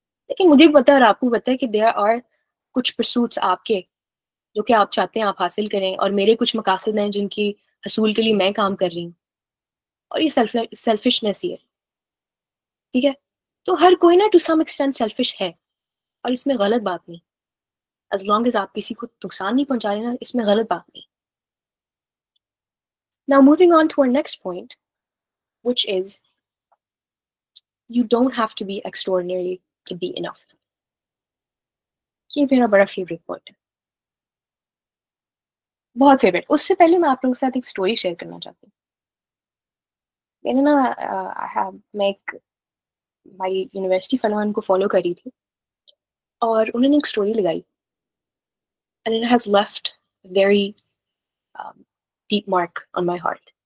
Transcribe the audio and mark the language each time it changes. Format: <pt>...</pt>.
<ur>لیکن مجھے بھی پتا ہے اور آپ کو پتا ہے کہ دیر آر کچھ پرسوٹس آپ کے جو کہ آپ چاہتے ہیں آپ حاصل کریں، اور میرے کچھ مقاصد ہیں جن کی حصول کے لیے میں کام کر رہی ہوں، اور یہ سیلفشنس ہی ہے. ٹھیک ہے، تو ہر کوئی نا ٹو سم ایکسٹینٹ سیلفش ہے، اور اس میں غلط بات نہیں.</ur> <en>as long as</en> <ur>آپ کسی کو نقصان نہیں پہنچا رہے نا، اس میں غلط بات نہیں.</ur> <en>Now moving on to our next point, which is you don't have to be extraordinary to be enough.</en> <ur>یہ میرا بڑا فیوریٹ پوائنٹ ہے، بہت فیوریٹ. اس سے پہلے میں آپ لوگوں کے ساتھ ایک اسٹوری شیئر کرنا چاہتی ہوں. میں نے نا میں ایک ہماری یونیورسٹی فلان کو فالو کری تھی، اور انہوں نے ایک اسٹوری لگائی</ur> <en>and it has left a very deep mark on my heart.</en>